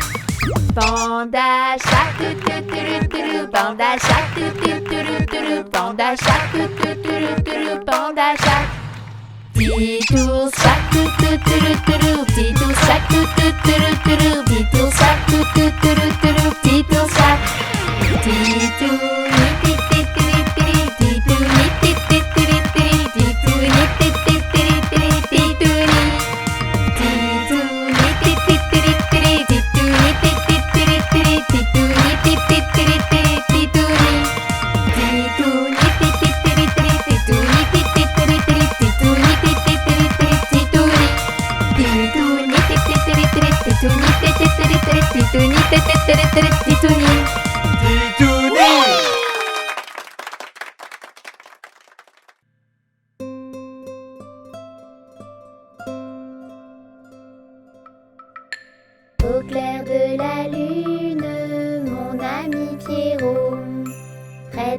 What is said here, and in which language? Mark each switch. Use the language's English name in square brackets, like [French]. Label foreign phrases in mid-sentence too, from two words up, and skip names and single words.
[English] Panda shark doo doo doo doo, Panda shark doo doo doo doo, Panda shark doo doo doo doo, Panda shark. Titou shark doo doo doo doo, Titou shark doo doo doo doo, Titou shark doo doo doo doo, Titou shark. Titou ni ti ti ti ti, Titou ni ti ti ti ti, Titou ni ti ti ti ti, Titou ni. Titou ni ti ti ti ti, Titou ni ti ti ti ti, Titou ni ti ti ti ti, Titou ni. Titou ni ti ti ti ti, Titou ni ti ti ti ti, Titou ni ti ti ti ti, Titou ni. Titou ni ti ti ti ti, Titou ni ti ti ti ti, Titou ni ti ti ti ti, Titou ni. Titouni. [French] Au clair de la lune, mon ami Pierrot, près